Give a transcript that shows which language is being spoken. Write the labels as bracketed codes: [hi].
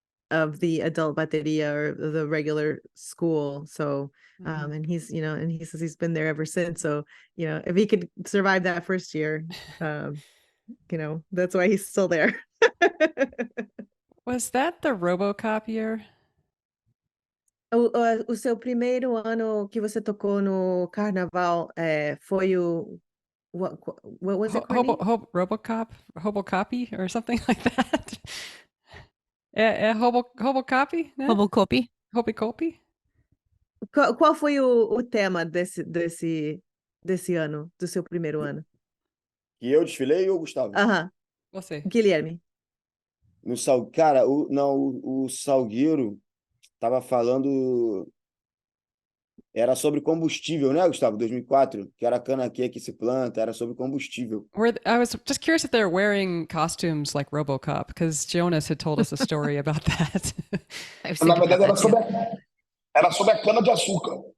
[en] of the adult bateria or the regular school. So and he's, and he says he's been there ever since. So, if he could survive that first year, that's why he's still there. Was that the RoboCop year? [pt] O seu primeiro ano que você tocou no carnaval foi [en] what was it, Courtney? [pt] RoboCop? Hobocopy or something like that? Hobocopy? Né? Hobocopy. Hobicopy? Qual foi o tema desse ano, do seu primeiro ano? E eu desfilei ou Gustavo? Você. Guilherme. Cara, o Salgueiro estava falando. Era sobre combustível, né, Gustavo? 2004, que era a cana-aqui que se planta, era sobre combustível. [en] I was just curious if they're wearing costumes like RoboCop, because Jonas had told us a story about that. [pt] Na verdade, era sobre a cana-de-açúcar.